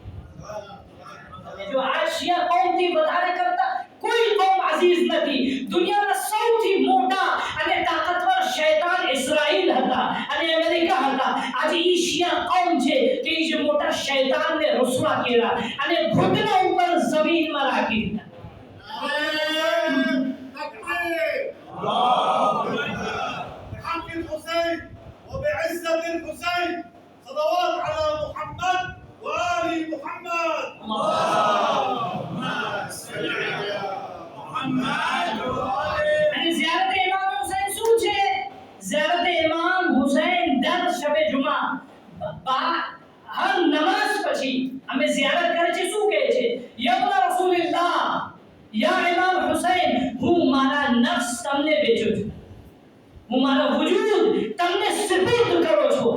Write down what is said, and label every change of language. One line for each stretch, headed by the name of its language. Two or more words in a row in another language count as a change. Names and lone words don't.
Gujarati: જો આજ શિયા કૌમથી વધારે કરતા કોઈ કૌમ અઝીઝ નથી. દુનિયાના સૌથી મોટા અને તાકાતવર શૈતાન ઇઝરાઈલ હતા અને અમેરિકા હતા. આજે ઈ શિયા કૌમ છે કે ઈ જે મોટા શૈતાનને રસવા કર્યા અને ઘૂંટણા ઉપર જમીનમાં રાખી દીધા.
Arabic: وبعزة الحسين صلوات على محمد وآل محمد. اللهم صل على محمد وآل.
Gujarati: અને ઝિયારત ઇમામ હુસૈન શું છે? ઝિયારત ઇમામ હુસૈન દર શબે જુમા હર નમાઝ પછી અમે ઝિયારત કરે છે. શું કહે છે?
Arabic: يا ابن رسول الله,
Gujarati: યા ઇમામ હુસૈન, હું મારા નફ્સ તમને વેચું છું, હું મારો વજૂદ તમને સુપુર્દ કરું છું.